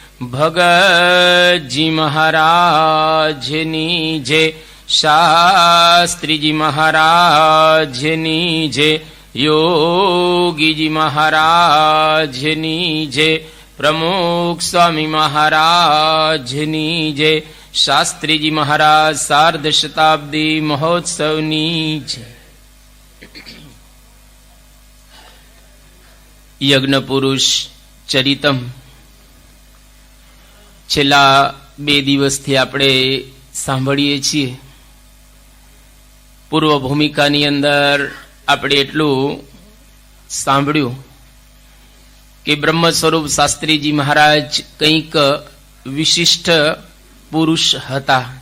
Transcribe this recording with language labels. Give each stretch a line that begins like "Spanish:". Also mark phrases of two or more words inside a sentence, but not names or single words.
Gujarati: ભગતજી મહારાજની જય, શાસ્ત્રીજી મહારાજની જય, યોગીજી મહારાજની જય, પ્રમુખ સ્વામી મહારાજની જય, શાસ્ત્રીજી મહારાજ સાર્ધ શતાબ્દી મહોત્સવની જય। यज्ञ पुरुष चरितम છેલ્લા 2 દિવસથી આપણે સાંભળીએ છીએ। પૂર્વ ભૂમિકાની અંદર આપણે એટલું સાંભળ્યું કે બ્રહ્મ સ્વરૂપ શાસ્ત્રીજી મહારાજ કંઈક વિશિષ્ટ પુરુષ હતા।